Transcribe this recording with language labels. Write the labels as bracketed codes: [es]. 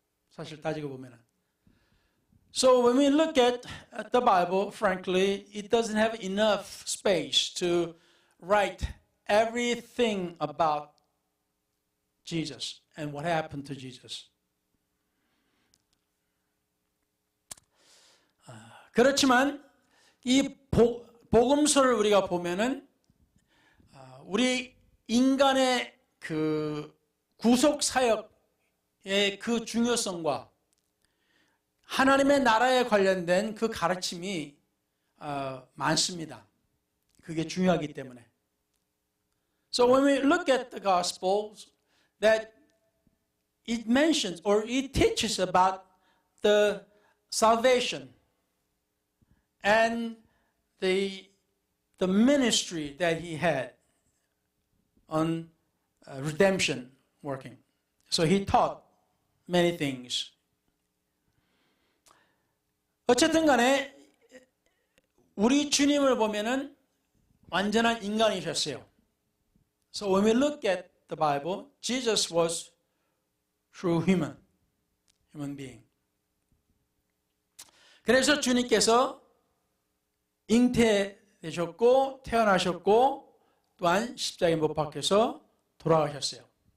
[ko] 사실 따지고 보면은. [en] So when we look at the Bible, frankly, it doesn't have enough space to write everything about Jesus and what happened to Jesus. [ko] 그렇지만 이 복음서를 우리가 보면은 우리 인간의 그 구속 사역의 그 중요성과 하나님의 나라에 관련된 그 가르침이 많습니다. 그게 중요하기 때문에. [en] So when we look at the Gospels, that it mentions or it teaches about the salvation and the ministry that he had on redemption working. So he taught many things. [ko] 어쨌든 간에 우리 주님을 보면은 완전한 인간이셨어요. [en] So when we look at the Bible, Jesus was true human being. [ko] 그래서 주님께서 잉태되셨고 태어나셨고 또한 십자가에 못 박혀서 돌아가셨어요.